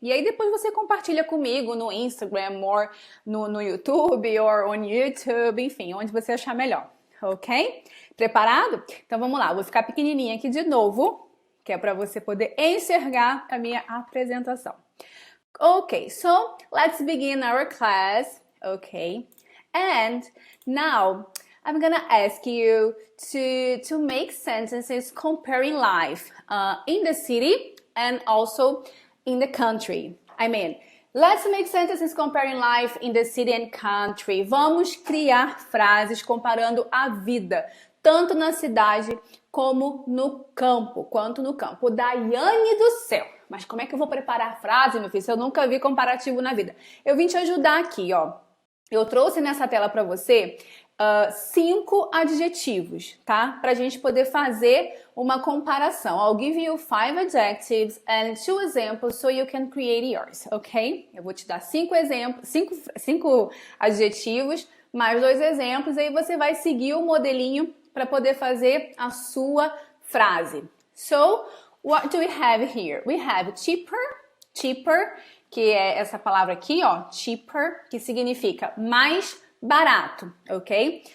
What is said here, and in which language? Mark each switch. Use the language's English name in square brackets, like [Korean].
[Portuguese] E aí depois você compartilha comigo no Instagram, ou no YouTube, ou on YouTube, enfim, onde você achar melhor, ok? Preparado? Então vamos lá, vou ficar pequenininha aqui de novo, que é para você poder enxergar a minha apresentação. [English] Okay, so let's begin our class, okay? And now I'm gonna ask you to make sentences comparing life in the city and also in the country. I mean, let's make sentences comparing life in the city and country. [Portuguese] Vamos criar frases comparando a vida, tanto na cidade como no campo, quanto no campo. Daiane do céu! Mas como é que eu vou preparar a frase, meu filho, se eu nunca vi comparativo na vida? Eu vim te ajudar aqui, ó. Eu trouxe nessa tela para você 5 adjetivos, tá? Pra gente poder fazer uma comparação. [English] I'll give you 5 adjectives and 2 examples so you can create yours, ok? [Portuguese] Eu vou te dar 5 exemplos, 5 adjetivos, mais 2 exemplos, aí você vai seguir o modelinho para poder fazer a sua frase. [English] So, what do we have here? We have cheaper, cheaper, [Portuguese] que é essa palavra aqui, ó, cheaper, que significa mais barato, ok?